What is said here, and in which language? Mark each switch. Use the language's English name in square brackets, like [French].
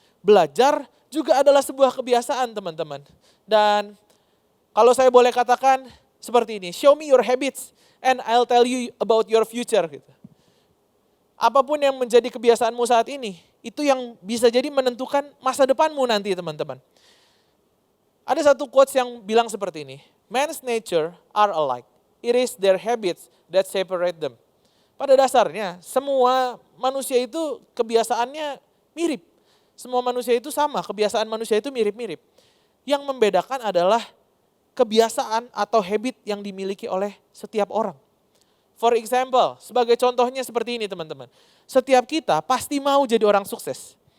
[Indonesian] Belajar juga adalah sebuah kebiasaan, teman-teman. Dan kalau saya boleh katakan seperti ini, [English] show me your habits and I'll tell you about your future. [Indonesian] Gitu. Apapun yang menjadi kebiasaanmu saat ini, itu yang bisa jadi menentukan masa depanmu nanti, teman-teman. Ada satu quotes yang bilang seperti ini, [English] man's nature are alike. It is their habits that separate them. [Indonesian] Pada dasarnya, semua manusia itu kebiasaannya mirip. Semua manusia itu sama, kebiasaan manusia itu mirip-mirip. Yang membedakan adalah kebiasaan atau habit yang dimiliki oleh setiap orang. [English] For example, [Indonesian] sebagai contohnya seperti ini teman-teman. Setiap kita pasti mau jadi orang sukses.